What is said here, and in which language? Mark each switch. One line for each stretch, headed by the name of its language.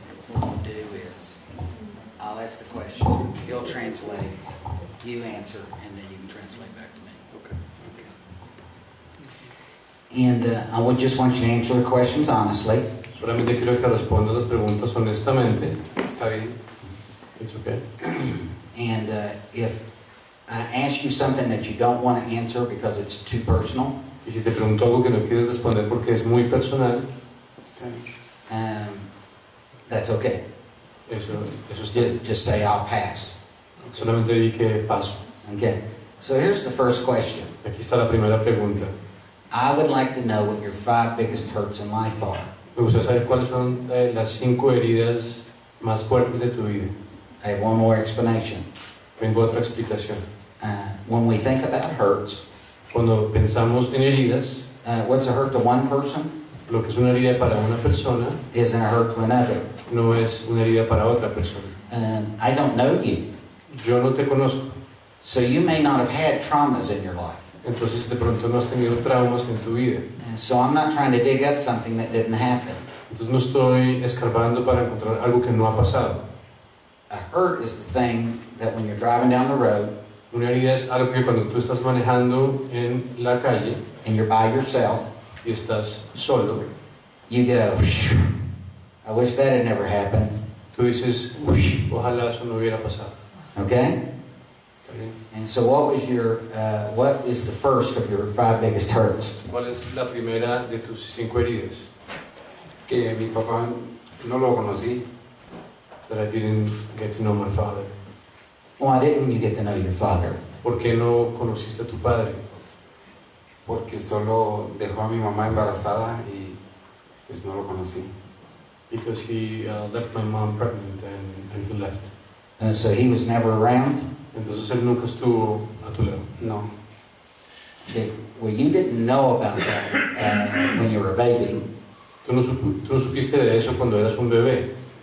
English: What I'll do is I'll ask the question. He'll translate. You answer, and then you can translate back to me. Okay. And I would just want you to answer the questions honestly.
Spanish: Solamente quiero que respondas las preguntas honestamente. Está bien.
English: It's okay. And if I ask you something that you don't want to answer because it's too personal.
Spanish: Y si te pregunto algo que no quieres responder porque es muy personal, está bien.
English: That's okay.
Spanish: Eso está.
English: Just say I'll pass.
Spanish: Solamente di que paso.
English: Okay. So here's the first question.
Spanish: Aquí está la primera pregunta.
English: I would like to know what your 5 biggest hurts in life are.
Spanish: Me gustaría saber cuáles son las 5 heridas más fuertes de tu vida.
English: I have one more explanation.
Spanish: Tengo otra explicación.
English: When we think about hurts,
Spanish: cuando pensamos en heridas,
English: what's a hurt to one person?
Spanish: Lo que es una herida para una persona
English: isn't a hurt to another.
Spanish: No es una herida para otra persona.
English: I don't know you.
Spanish: Yo no te conozco.
English: So you may not have had traumas in your life.
Spanish: Entonces de pronto no has tenido traumas en tu vida.
English: So I'm not trying to dig up something that didn't happen.
Spanish: Entonces no estoy escarbando para encontrar algo que no ha pasado.
English: A hurt is the thing that when you're driving down the road,
Spanish: una herida es algo que cuando tú estás manejando en la calle
English: and you're by yourself,
Spanish: y estás solo,
English: you go, I wish that had never happened.
Spanish: Tú dices, ojalá eso no hubiera pasado.
English: Okay?
Spanish: Está bien.
English: And so what is the first of your 5 biggest hurts?
Spanish: ¿Cuál es la primera de tus 5 heridas? Que mi papá no lo conocí.
English: That I didn't get to know my father. Why didn't you get to know your father?
Spanish: ¿Por qué no conociste a tu padre? Porque solo dejó a mi mamá embarazada y pues no lo conocí.
English: Because he left my mom pregnant and he left. So he was never around?
Spanish: Entonces él nunca estuvo a tu lado. No.
English: Well, you didn't know about that when you were a baby.
Spanish: Tú no supiste de eso cuando eras un bebé.